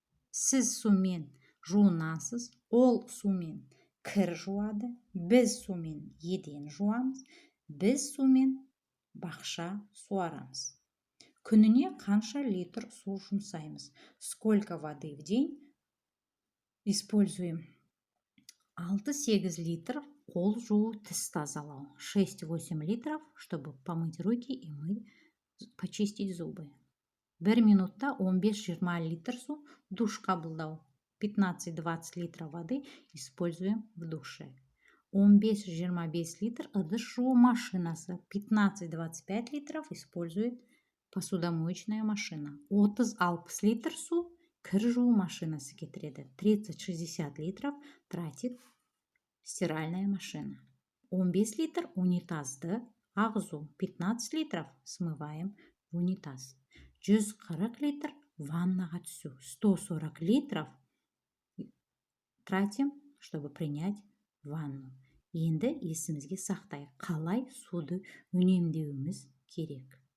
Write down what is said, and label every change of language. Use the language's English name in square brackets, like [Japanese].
[Kazakh] Сіз сумен жуынасыз. Ол сумен кір жуады. Біз сумен еден жуамыз. Біз сумен бақша суарамыз. Күніне қанша литр су жұмсаймыз? [Russian] Сколько воды в день используем? [Kazakh] 6-8 литр қол жуу, тіс тазалау. [Russian] 6-8 литров, чтобы помыть руки и почистить зубы. [Kazakh] 1 минутта 15-20 литр су, душ қабылдау. [Russian] 15-20 литров воды используем в душе. [Kazakh] 15-25 литр ыдыс жуу машинасы. [Russian] 15-25 литров использует посудомоечная машина. [Kazakh] 30-60 литр су кір жуу машинасы кетіреді. [Russian] 30-60 литров тратит стиральная машина. [Kazakh] 15 литр унитазды ағызу. [Russian] 15 литров смываем в унитаз. [Kazakh] 140 литр ваннаға түсу. [Russian] 140 литров тратим, чтобы принять ванну. [Kazakh] Енді есімізге сақтай, қалай суды үнемдеуіміз керек.